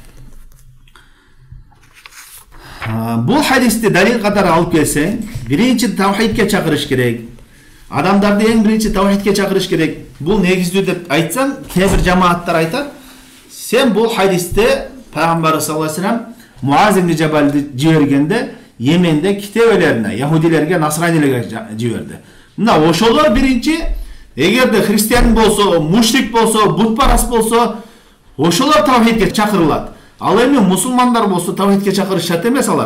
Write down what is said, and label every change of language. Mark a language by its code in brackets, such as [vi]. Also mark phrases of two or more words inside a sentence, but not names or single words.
[ky] Бул хадисти далил катары алып келсең, биринчи тавхидке чакырыш керек. Адамдарды эң биринчи тавхидке чакырыш керек. Бул негиздүү деп айтсаң, кээ бир жамааттар айтат, сен бул хадисте Пайгамбар [ar] صلى الله عليه وسلم [ky] Муаз ибн Жабалды жибергенде Йеменде китебелерине, яһудилерге, насранилерге жиберди. Мына ошолор биринчи, эгерде христиан болсо, мушрик болсо, бутпарас болсо, ошолор тавхидке чакырылат. Ал эми мусулмандар болсо тавхидке чакырышат эмес алар.